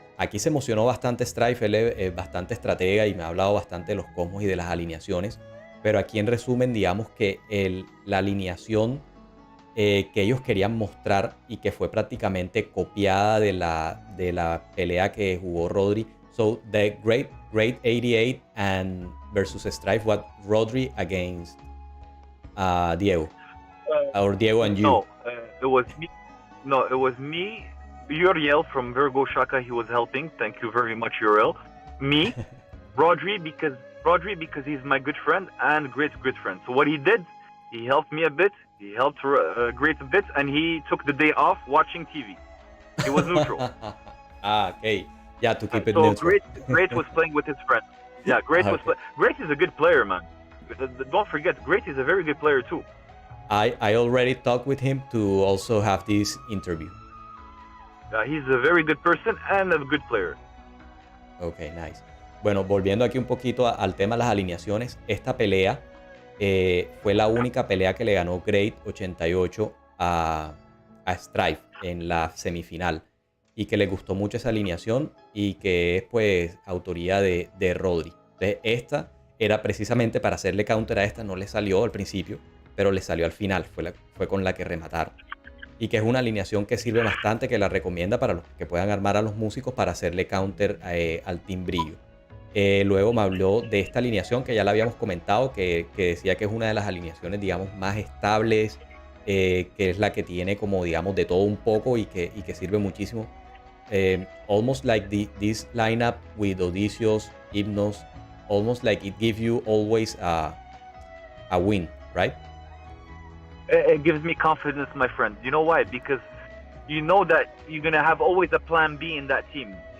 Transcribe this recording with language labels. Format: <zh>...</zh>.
<es>Aquí se emocionó bastante STRIFE, él es bastante estratega y me ha hablado bastante de los cosmos y de las alineaciones, pero aquí en resumen digamos que la alineación que ellos querían mostrar y que fue prácticamente copiada de la pelea que jugó Rodri.</es> <en>So the Great 88 and versus STRIFE, what Rodri against Diego, or Diego and you? No, it was me. No, it was me. Uriel from Virgo Shaka, he was helping. Thank you very much, Uriel. Me, Rodri because he's my good friend and great friend. So what he did, he helped me a bit. He helped Great a bit, and he took the day off watching TV. He was neutral. Okay. Yeah, to keep it so neutral. Great was playing with his friend. Yeah, Great was Great is a good player, man. Don't forget, Great is a very good player too. I already talked with him to also have this interview. He's a very good person and a good player. Ok, nice.</en> <es>Bueno, volviendo aquí un poquito al tema de las alineaciones, esta pelea fue la única pelea que le ganó Great 88 a STRIFE en la semifinal y que le gustó mucho esa alineación y que es pues autoría de Rodri. Entonces esta era precisamente para hacerle counter a esta, no le salió al principio, pero le salió al final, fue con la que remataron. Y que es una alineación que sirve bastante, que la recomienda para los que puedan armar a los músicos para hacerle counter al Team Brillo. Luego me habló de esta alineación que ya la habíamos comentado, que decía que es una de las alineaciones, digamos, más estables, que es la que tiene como, digamos, de todo un poco y que sirve muchísimo.</es> <en>Almost like this lineup with Odysseus, Hypnos, almost like it gives you always a win, right? It gives me confidence, my friend. You know why? Because you know that you're going to have always a plan B in that team.</en>